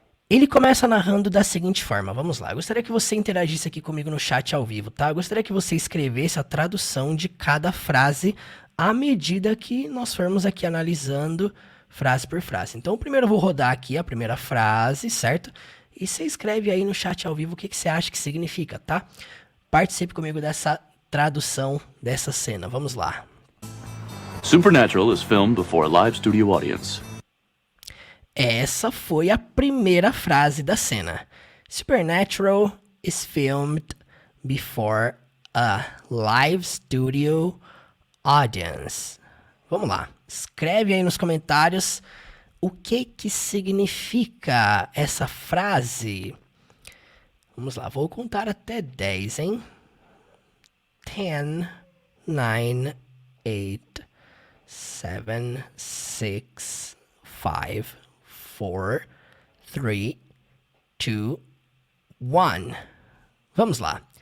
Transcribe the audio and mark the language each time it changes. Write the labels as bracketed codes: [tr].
[pt] Ele começa narrando da seguinte forma, vamos lá, eu gostaria que você interagisse aqui comigo no chat ao vivo, tá? Eu gostaria que você escrevesse a tradução de cada frase à medida que nós formos aqui analisando frase por frase. Então, primeiro eu vou rodar aqui a primeira frase, certo? E você escreve aí no chat ao vivo o que você acha que significa, tá? Participe comigo dessa tradução dessa cena, vamos lá. [en] Supernatural is filmed before a live studio audience. [pt] Essa foi a primeira frase da cena. [en] Supernatural is filmed before a live studio audience. [pt] Vamos lá. Escreve aí nos comentários o que significa essa frase. Vamos lá, vou contar até 10, hein? 10, 9, 8, 7, 6, 5, 4, 3, 2, 1. Vamos lá.